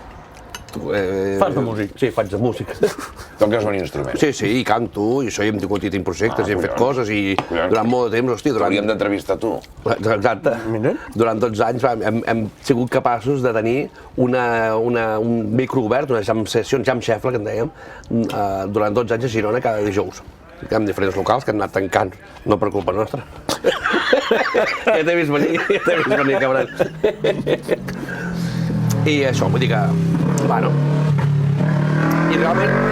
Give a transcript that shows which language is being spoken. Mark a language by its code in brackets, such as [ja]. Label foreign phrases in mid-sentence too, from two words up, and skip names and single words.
[ca] Fas de músic? Sí, faig de músic. Toques un instrument. Sí, i canto, i això, i hem tingut projectes, i hem fet coses, i durant molt de temps, hòstia, Hauríem d'entrevistar tu. Exacte. Durant 12 anys hem sigut capaços de tenir un micro obert, una [en] jam session, jam shuffle, [ca] que en dèiem, durant 12 anys a Girona cada dijous. Amb diferents locals que han anat tancant, no per culpa nostra. Ja t'he vist venir, cabron. I això, vull dir que, bueno, i realment...